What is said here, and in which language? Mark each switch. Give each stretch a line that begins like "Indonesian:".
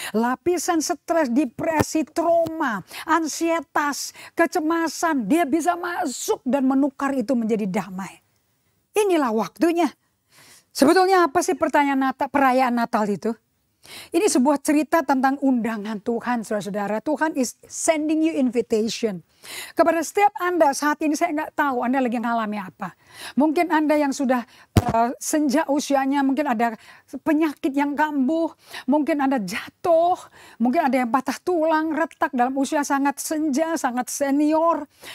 Indonesian: Lapisan stres, depresi, trauma, ansietas, kecemasan. Dia bisa masuk dan menukar itu menjadi damai. Inilah waktunya. Sebetulnya apa sih perayaan Natal itu? Ini sebuah cerita tentang undangan Tuhan, saudara-saudara.
English: Tuhan is sending you invitation.
Indonesian: Kepada setiap Anda saat ini, saya nggak tahu Anda lagi ngalami apa. Mungkin Anda yang sudah senja usianya, mungkin ada penyakit yang kambuh. Mungkin Anda jatuh, mungkin ada yang patah tulang, retak dalam usia sangat senja, sangat senior.